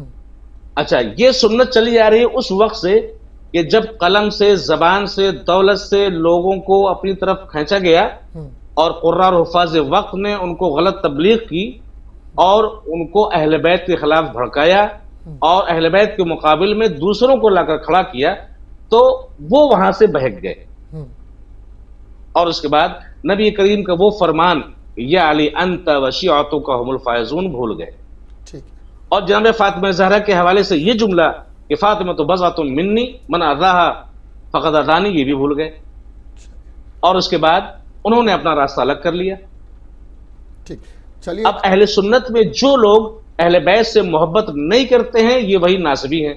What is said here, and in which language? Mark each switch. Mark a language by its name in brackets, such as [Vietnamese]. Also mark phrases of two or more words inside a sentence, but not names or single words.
[Urdu] اچھا، یہ سنت چلی آ رہی ہے اس وقت سے کہ جب قلم سے، زبان سے، دولت سے لوگوں کو اپنی طرف کھینچا گیا اور قرار و حفاظ وقت نے ان کو غلط تبلیغ کی اور ان کو اہل بیت کے خلاف بھڑکایا اور اہل بیت کے مقابل میں دوسروں کو لا کر کھڑا کیا، تو وہ وہاں سے بہک گئے. اور اس کے بعد نبی کریم کا وہ فرمان [Arabic] یا علی انت و شیعتک هم الفائزون [Urdu] بھول گئے. اور جناب فاطمہ زہرا کے حوالے سے یہ جملہ کہ فاطمہ تو [Arabic] بضعۃ منی من اذاها فقد اذانی، [Urdu] یہ بھی بھول گئے. اور اس کے بعد انہوں نے اپنا راستہ الگ کر لیا. اب اہل سنت میں جو لوگ اہل بیت سے محبت نہیں کرتے ہیں یہ وہی ناصبی ہیں.